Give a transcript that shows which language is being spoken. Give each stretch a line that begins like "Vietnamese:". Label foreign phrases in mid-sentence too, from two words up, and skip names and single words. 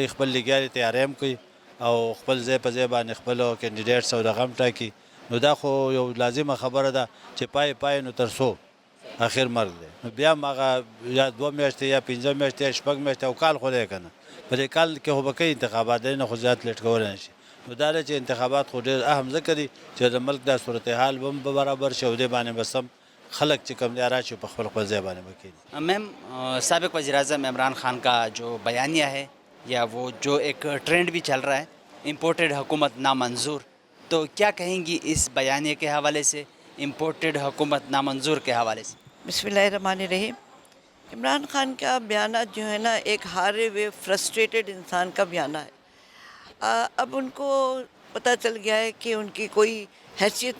Pashto: خپل لګیارې تیاری هم کوي او خپل ځای په ځای باندې خپلو کینډیډیټس او دغه هم ټاکي نو دا خو یو لازمه خبره ده چې پای نو تر څو اخر مرګ دی نو بیا هم هغه یا 2 میاشتې یا 15 میاشتې یا 6 میاشتې او کال خو دی که نه په دې کال کې خو به کوي انتخابات دی نه خو زیات لیټ کولی نه شي نو دا دی چې انتخابات خو ډېر اهم ځکه دي چې د ملک دا صورتحال به هم برابر شي او دې باندې بس هم خلق چې کم دی راشي په خپل ځای باندې به کېږي
Urdu: میم سابق وزیر اعظم عمران خان کا جو بیانیہ ہے یا وہ جو ایک ٹرینڈ بھی چل رہا ہے امپورٹڈ حکومت نامنظور تو کیا کہیں گی اس بیانیے کے حوالے سے امپورٹڈ حکومت نامنظور کے حوالے سے
Arabic: بسم اللہ الرحمن الرحیم
Urdu: عمران خان کا بیانات جو ہے نا ایک ہارے ہوئے فرسٹریٹڈ انسان کا بیانہ ہے اب ان کو پتہ چل گیا ہے کہ ان کی کوئی حیثیت